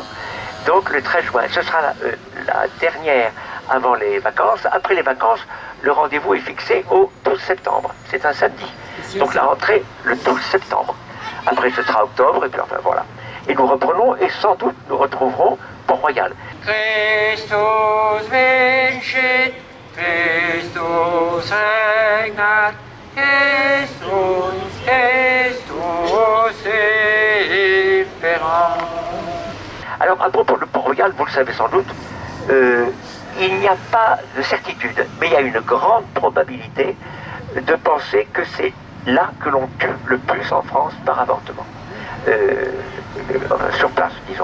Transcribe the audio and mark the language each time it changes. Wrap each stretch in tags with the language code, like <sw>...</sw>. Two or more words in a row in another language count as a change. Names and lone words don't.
<fr>Donc le 13 juin, ce sera la dernière avant les vacances. Après les vacances, le rendez-vous est fixé au 12 septembre. C'est un samedi. Donc la rentrée, le 12 septembre. Après, ce sera octobre, et puis enfin voilà. Et nous reprenons, et sans doute, nous retrouverons Port-Royal.</fr> <la>Christus vincit, Christus regnat, Christus imperat.</la> <fr>Alors, à propos de Port-Royal, vous le savez sans doute, il n'y a pas de certitude, mais il y a une grande probabilité de penser que c'est là que l'on tue le plus en France par avortement. Sur place, disons.</fr>